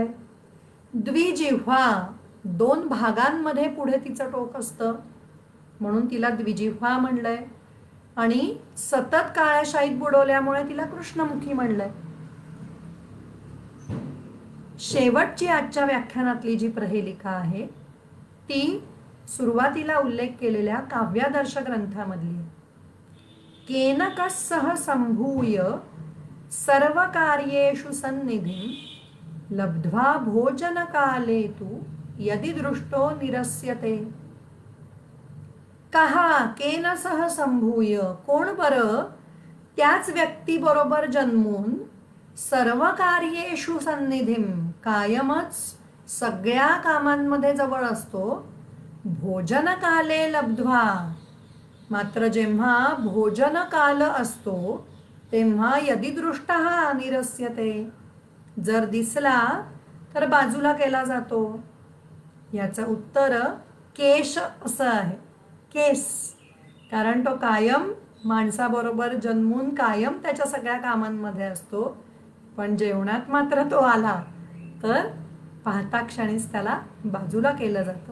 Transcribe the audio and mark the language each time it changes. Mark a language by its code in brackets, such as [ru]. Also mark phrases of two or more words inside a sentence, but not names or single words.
[mr] द्विजिह्वा 2 भागांमध्ये पुढे तिचं टोक असतं म्हणून तिला द्विजिह्वा म्हणलंय. आणि सतत काळ्या शाईत बुडवल्यामुळे तिला कृष्णमुखी म्हणलंय. शेवटची आजच्या व्याख्यानातली जी प्रहेलिका आहे ती सुरुवातीला उल्लेख केलेल्या काव्यादर्श ग्रंथामधली. [sa] केनकसह संभूय सर्व कार्येषु सन्निधिं लब्ध्वा भोजन काले तु यदि दृष्टो निरस्यते. कहा केनसह संभूय [mr] कोण बरं त्याच व्यक्तीबरोबर जन्मून [sa] सर्व कार्येषु सन्निधिं [mr] कायमच सगळ्या कामांमध्ये जवळ असतो. [sa] भोजन काले लब्ध्वा [mr] मात्र जेव्हा भोजन काल असतो तेव्हा [sa] यदि दृष्टः निरस्यते [mr] जर दिसला तर बाजूला केला जातो. याचं उत्तर केश असं आहे. केस कारण तो कायम माणसाबरोबर जन्मून कायम त्याच्या सगळ्या कामांमध्ये असतो पण जेवणात मात्र तो आला तर पाहता क्षणीच त्याला बाजूला केलं जातं.